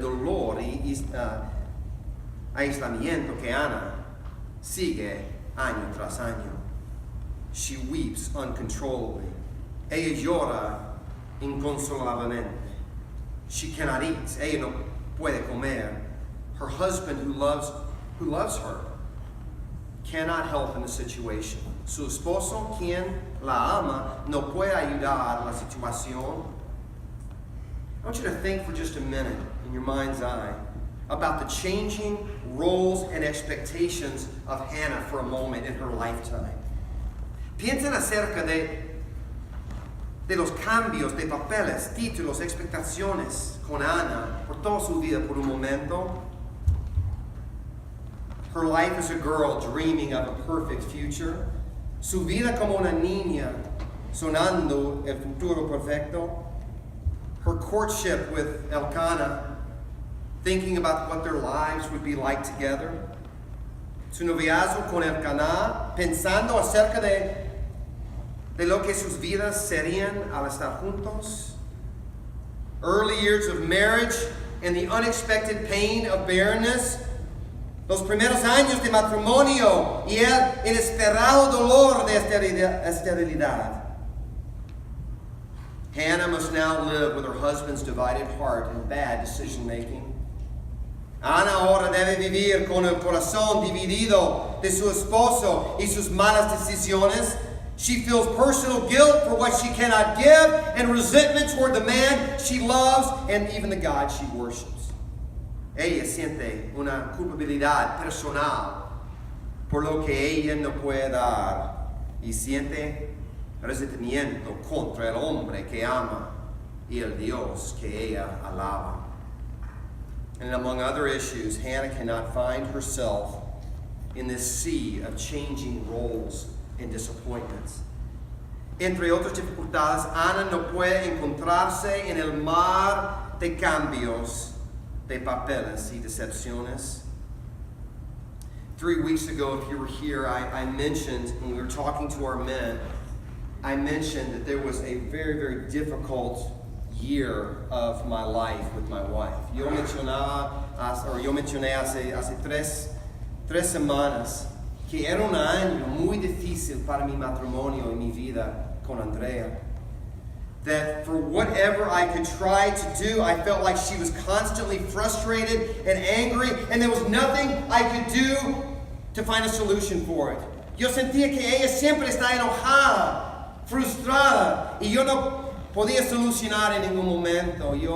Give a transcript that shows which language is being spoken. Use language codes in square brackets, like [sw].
[es] El dolor y aislamiento que Ana sigue año tras año. [en] She weeps uncontrollably. [es] Ella llora inconsolablemente. [en] She cannot eat. [es] Ella no puede comer. [en] Her husband, who loves her, cannot help in the situation. [es] Su esposo, quien la ama, no puede ayudar la situación. [en] I want you to think for just a minute in your mind's eye about the changing roles and expectations of Hannah for a moment in her lifetime. [es] Piensen acerca de los cambios de papeles, títulos, expectaciones con Ana por toda su vida por un momento. [en] Her life as a girl dreaming of a perfect future. [es] Su vida como una niña sonando el futuro perfecto. [en] Her courtship with Elkanah, thinking about what their lives would be like together. [es] Su noviazgo con Elkanah, pensando acerca de lo que sus vidas serían al estar juntos. [en] Early years of marriage and the unexpected pain of barrenness. [es] Los primeros años de matrimonio y el inesperado dolor de esterilidad. [en] Hannah must now live with her husband's divided heart and bad decision-making. [es] Ana ahora debe vivir con el corazón dividido de su esposo y sus malas decisiones. [en] She feels personal guilt for what she cannot give and resentment toward the man she loves and even the God she worships. [es] Ella siente una culpabilidad personal por lo que ella no puede dar y siente resentimiento contra el hombre que ama y el Dios que ella alaba. [en] And among other issues, Hannah cannot find herself in this sea of changing roles and disappointments. [es] Entre otras dificultades, Ana no puede encontrarse en el mar de cambios, de papeles y decepciones. [en] 3 weeks ago, if you were here, I mentioned, when we were talking to our men, I mentioned that there was a very, very difficult year of my life with my wife. [es] Yo mencioné hace tres semanas que era un año muy difícil para mi matrimonio y mi vida con Andrea. [en] That for whatever I could try to do, I felt like she was constantly frustrated and angry, and there was nothing I could do to find a solution for it. [es] Yo sentía que ella siempre está enojada, frustrada, y yo no podía solucionar en ningún momento.